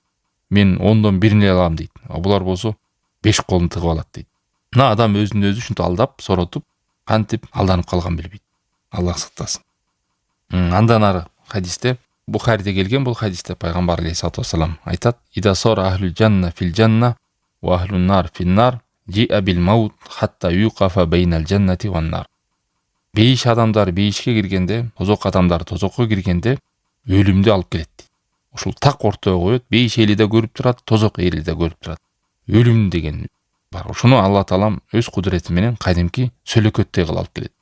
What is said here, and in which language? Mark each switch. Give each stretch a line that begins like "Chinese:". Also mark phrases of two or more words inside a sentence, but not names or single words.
Kyrgyz: Мен 10дон 1 алам дейт. А булар болсо 5 колун тыгып алат дейт. Мына адам өзүн өзү ушинтип алдап, соротуп, кантип алданып калган билбейт. Аллах сактасын. Андан ары хадисте, Бухариде келген бул хадисте пайгамбар
Arabic: عليه الصلاة والسلام
Kyrgyz: айтат:
Arabic: "إذا صار أهل الجنة في الجنة وأهل النار في النار جيء بالموت حتى يوقف بين الجنة والنار."
Kyrgyz: Бейиш адамдар бейишке киргенде, тозок адамдар тозокко киргенде өлүмдү алып келет дейт. Ушул так ортого коет, бейиш эли да көрүп турат, тозок эли да көрүп турат. Өлүм деген бар. Ошону Алла Таалам өз кудурети менен кадимки сөйлөкөттөй кылып алып келет.